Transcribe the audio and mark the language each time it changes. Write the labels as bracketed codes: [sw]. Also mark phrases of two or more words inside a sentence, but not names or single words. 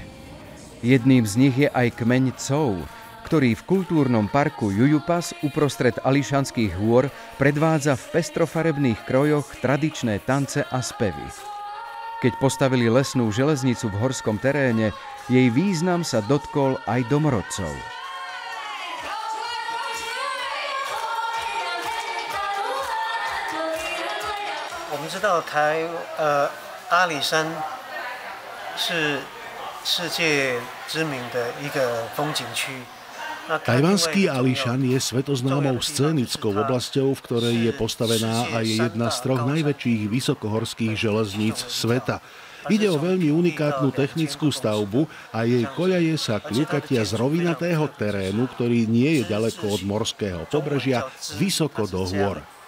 [sk] Jedným z nich je aj kmeň Cou, ktorý v kultúrnom parku Jujupas uprostred Ališanských hôr predvádza v pestrofarebných krojoch tradičné tance a spevy. Keď postavili lesnú železnicu v horskom teréne, jej význam sa dotkol aj domorodcov. [zh] 我们知道阿里山是世界知名的一个风景区。 [sk] Tajvanský Ališan je svetoznámou scénickou oblasťou, v ktorej je postavená aj jedna z 3 najväčších vysokohorských železníc sveta. Ide o veľmi unikátnu technickú stavbu a jej koľaje sa kľukatia z rovinatého terénu, ktorý nie je ďaleko od morského pobrežia, vysoko do hôr.